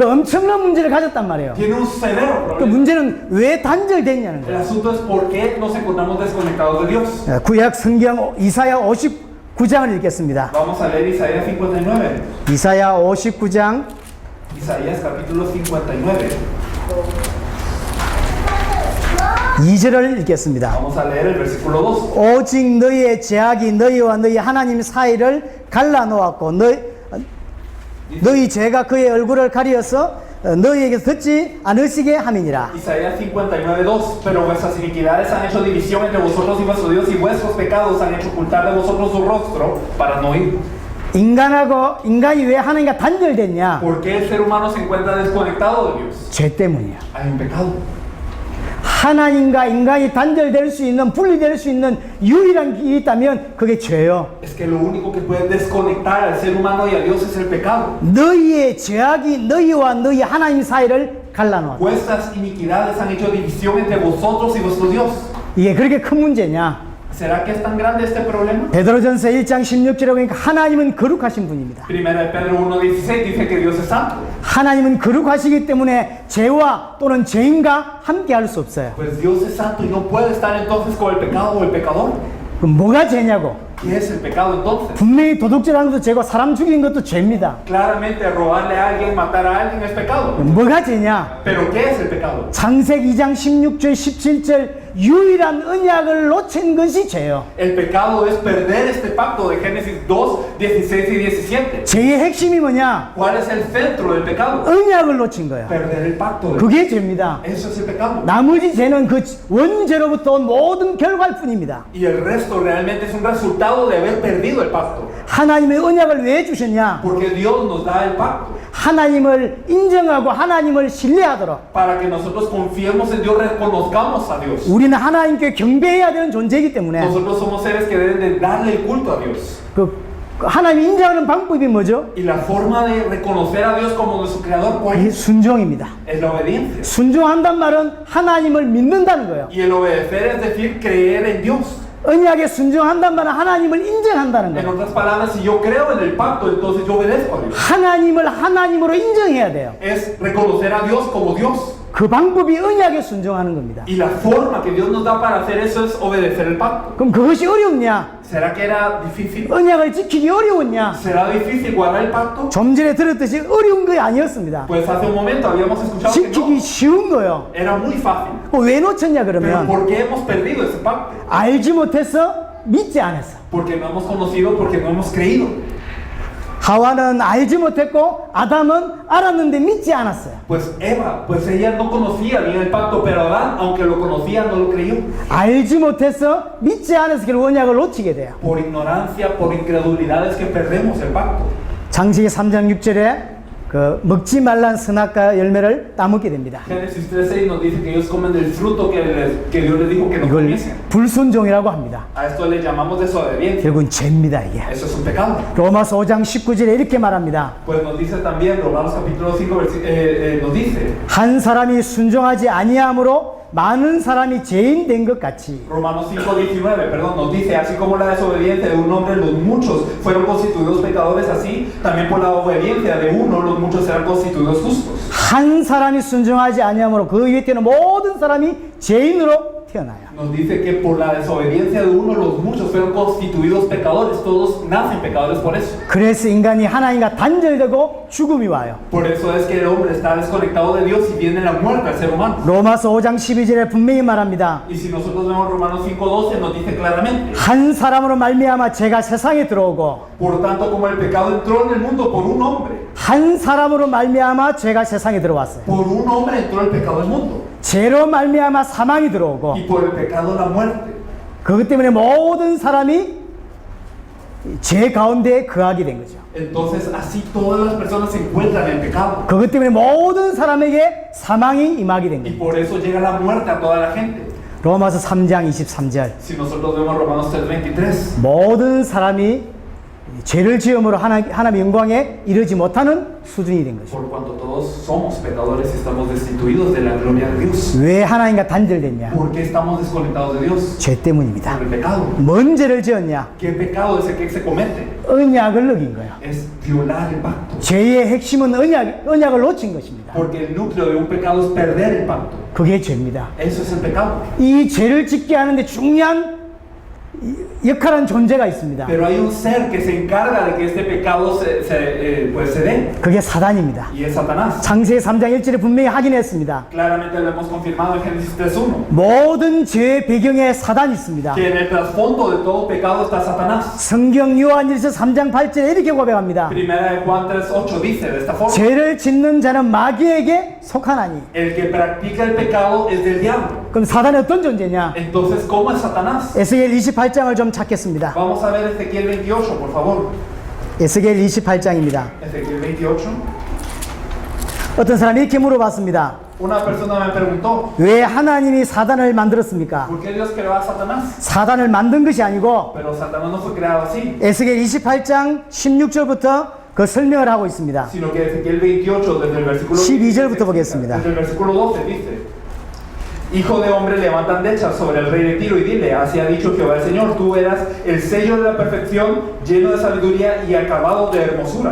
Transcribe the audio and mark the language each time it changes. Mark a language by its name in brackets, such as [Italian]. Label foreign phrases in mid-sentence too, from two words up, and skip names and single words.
[Korean] 그 엄청난 문제를 가졌단 말이에요. [Spanish] tiene un severo [Korean] 그 [Spanish] problema. [Korean] 문제는 왜 단절됐냐는 [Spanish] El [Korean] 거예요. [Spanish] asunto es por qué nos encontramos desconectados de Dios. [Korean] 구약 성경 이사야 59장을 읽겠습니다. [Spanish] Vamos a leer Isaías 59. [Korean] 이사야 59장 [Spanish] Isaías capítulo 59. [Korean] 2절을 읽겠습니다. [Spanish] Vamos a leer el versículo 2. [Korean] 오직 너희의 죄악이 너희와 너희 하나님 사이를 갈라놓았고 너희 죄가 그의 얼굴을 가리어서 너희에게서 듣지 않으시게 함이니라. [Spanish] Isaías 59:2. Pero vuestras iniquidades han hecho división entre vosotros y vuestro Dios, y vuestros pecados han hecho ocultar de vosotros su rostro para no oír. [Korean] 인간이 왜 하나님과 단절됐냐? [Spanish] ¿Por qué el ser humano se encuentra desconectado de Dios? [Korean] 죄 때문이야. [Spanish] Hay un pecado. [Korean] 하나님과 인간이 단절될 수 있는, 분리될 수 있는 유일한 길이 있다면 그게 죄요. [Spanish] Es que lo único que puede desconectar al ser humano y a Dios es el pecado. [Korean] 너희의 죄악이 너희와 너희 하나님 사이를 갈라놓았다. [Spanish] Vuestras iniquidades han hecho división entre vosotros y vuestro Dios. [Korean] 이게 그렇게 큰 문제냐? [Spanish] ¿Será que es tan grande este problema? [Korean] 베드로전서 1장 16절에 보니까 하나님은 거룩하신 분입니다. [Spanish] Primera de Pedro 1:16 dice que Dios es santo. [Korean] 하나님은 거룩하시기 때문에 죄와 또는 죄인과 함께 할 수 없어요. [Spanish] Pues Dios es santo y no puede estar entonces con el pecado o el pecador. [Korean] 그럼 뭐가 죄냐고? [Spanish] ¿Qué es el pecado entonces? [Korean] 분명히 도둑질하는 것도 죄고 사람 죽이는 것도 죄입니다. [Spanish] Claramente robarle a alguien, matar a alguien es pecado. [Korean] 뭐가 죄냐? [Spanish] Pero ¿qué es el pecado? [Korean] 창세기 2장 16절 17절 유일한 언약을 놓친 것이 죄요. [Spanish] El pecado es perder este pacto de Génesis 2:16 y 17. [Korean] 죄의 핵심이 뭐냐? [Spanish] ¿Cuál es el centro del pecado? [Korean] 언약을 놓친 거예요. [Spanish] Perder el pacto. [Korean] 그게 죄입니다. [Spanish] Eso es el pecado. [Korean] 나머지 죄는 그 원죄로부터 온 모든 결과일 뿐입니다. [Spanish] Y el resto realmente es un resultado de haber perdido el pacto. [Korean] 하나님의 언약을 왜 주셨냐? [Spanish] Porque Dios nos da el pacto [Korean] 하나님을 인정하고 하나님을 신뢰하도록 [Spanish] para que nosotros confiemos en Dios, reconozcamos a Dios. [Korean] 우리는 하나님께 경배해야 되는 존재이기 때문에 [Spanish] Nosotros somos seres que deben de darle el culto a Dios. [Korean] 하나님 인정하는 방법이 뭐죠? [Spanish] Y la forma de reconocer a Dios como nuestro creador, ¿cuál [Korean] 이 [Spanish] es? [Korean] 순종입니다. [Spanish] Es la obediencia. [Korean] 순종한단 말은 하나님을 믿는다는 거예요. [Spanish] Y el obedecer es decir, creer en Dios. [Korean] 언약에 순종한단 말은 하나님을 인정한다는 [Spanish] En [Korean] 거예요. [Spanish] otras palabras, si yo creo en el pacto, entonces yo obedezco a Dios. [Korean] 하나님을 하나님으로 인정해야 돼요. [Spanish] Es reconocer a Dios como Dios. [Korean] 그 방법이 언약에 순종하는 겁니다. [Spanish] Y la forma que Dios nos da para hacer eso es obedecer el pacto. [Korean] 그럼 그것이 어렵냐? [Spanish] ¿Será que era difícil? [Korean] 언약을 지키기 어려웠냐? [Spanish] ¿Será difícil guardar el pacto? [Korean] 좀 전에 들었듯이 어려운 거 아니었습니다. [Spanish] Pues hace un momento habíamos escuchado que [Korean] 지키기 [Spanish] no. [Korean] 쉬운 거요. [Spanish] Era muy fácil. [Korean] 왜 놓쳤냐 [Spanish] Pero [Korean] 그러면 [Spanish] ¿por qué hemos perdido ese pacto? [Korean] 알지 못해서 믿지 않았어. [Spanish] Porque no hemos conocido, porque no hemos creído. [Korean] 하와는 알지 못했고 아담은 알았는데 믿지 않았어요. [Spanish] Pues Eva, pues ella no conocía bien el pacto, pero Adán, aunque lo conocía, no lo creyó. [Korean] 알지 못해서 믿지 않아서 결국 언약을 놓치게 돼요. [Spanish] Por ignorancia, por incredulidad es que perdemos el pacto. [Korean] 창세기 3장 6절에 그 먹지 말란 선악과 열매를 따먹게 됩니다. [Spanish] Génesis 13 nos dice que ellos comen del fruto que Dios les dijo que no [Korean] 이걸 [Spanish] comiesen. [Korean] 불순종이라고 합니다. [Spanish] A esto le llamamos desobediencia. [Korean] 결국은 죄입니다 이게. [Spanish] Eso es un pecado. [Korean] 로마서 5장 19절에 이렇게 말합니다. [Spanish] Pues nos dice también, Romanos capítulo 5, nos dice, [Korean] 한 사람이 순종하지 아니함으로 많은 사람이 죄인 된 것 같이 [Spanish] Romanos 5:19, perdón, nos dice, así como la desobediencia de un hombre, los muchos fueron constituidos pecadores, así también por la obediencia de uno, los muchos serán constituidos justos. [Korean] 한 사람이 순종하지 아니함으로 그 위에 태어난 모든 사람이 죄인으로 태어나요. [Spanish] Nos dice que por la desobediencia de uno, los muchos fueron constituidos pecadores, todos nacen pecadores por eso. [Korean] 그래서 인간이 하나님과 단절되고 죽음이 와요. [Spanish] Por eso es que el hombre está desconectado de Dios y viene la muerte al ser humano. [Korean] 로마서 5장 12절에 분명히 말합니다. [Spanish] Y si nosotros vemos Romanos 5:12, nos dice claramente, [Korean] 한 사람으로 말미암아 죄가 세상에 들어오고 [Spanish] por tanto como el pecado entró en el mundo por un hombre, [Korean] 한 사람으로 말미암아 죄가 세상에 들어왔어요. [Spanish] por un hombre entró el pecado al mundo. [Korean] 죄로 말미암아 사망이 들어오고 [Spanish] Y por el pecado la muerte. [Korean] 그것 때문에 모든 사람이 죄 가운데 거하게 된 거죠. [Spanish] Entonces así todas las personas se encuentran en pecado. [Korean] 그것 때문에 모든 사람에게 사망이 임하게 된 [Spanish] Y [Korean] 거예요. [Spanish] por eso llega la muerte a toda la gente. [Korean] 로마서 3장 23절 [Spanish] Si nosotros vemos Romanos 3:23, [Korean] 모든 사람이 죄를 지음으로 하나님의 영광에 이르지 못하는 수준이 된 것입니다. [Spanish] Por cuanto todos somos pecadores y estamos destituidos de la gloria de Dios. [Korean] 왜 하나님과 단절됐냐? [Spanish] ¿Por qué estamos desconectados de Dios? [Korean] 죄 때문입니다. [Spanish] Por el pecado. [Korean] 뭔 죄를 지었냐? [Spanish] ¿Qué pecado es el que se comete? [Korean] 언약을 어긴 거야. [Spanish] Es violar el pacto. [Korean] 죄의 핵심은 언약을 놓친 것입니다. [Spanish] Porque el núcleo de un pecado es perder el pacto. [Korean] 그게 죄입니다. [Spanish] Eso es el pecado. [Korean] 이 죄를 짓게 하는데 중요한 역할한 존재가 있습니다. [Spanish] Pero hay un ser que se encarga de que este pecado se dé. [Korean] 그게 사단입니다. [Spanish] Y es Satanás. [Korean] 창세기 3장 1절에 분명히 확인했습니다. [Spanish] Claramente lo hemos confirmado en Génesis 3.1. [Korean] 모든 죄의 배경에 사단이 있습니다. [Spanish] Que en el trasfondo de todo pecado está Satanás. [Korean] 성경 요한일서 3장 8절에 이렇게 고백합니다. [Spanish] Primera de Juan 3.8 dice de esta forma. [Korean] 죄를 짓는 자는 마귀에게 속하나니. [Spanish] El que practica el pecado es del diablo. [Korean] 그럼 사단이 어떤 존재냐? [Spanish] Entonces, ¿cómo es Satanás? [Korean] 에스겔 28장을 좀 찾겠습니다. [Spanish] Vamos a ver Ezequiel 28, por favor. [Korean] 에스겔 28장입니다. [Spanish] Ezequiel 28. [Korean] 어떤 사람이 이렇게 물어봤습니다. [Spanish] Una persona me preguntó, [Korean] 왜 하나님이 사단을 만들었습니까? [Spanish] ¿por qué Dios creó a Satanás? [Korean] 사단을 만든 것이 아니고 [Spanish] Pero Satanás no fue creado así, [Korean] 에스겔 28장 16절부터 그 설명을 하고 있습니다. [Spanish] sino que Ezequiel 28, desde el versículo [Korean] 12절부터 보겠습니다. [Spanish] desde el versículo 12 dice: Hijo de hombre, levanta andechas sobre el rey de Tiro y dile: así ha dicho Jehová el Señor, tú eras el sello de la perfección, lleno de sabiduría y acabado de hermosura.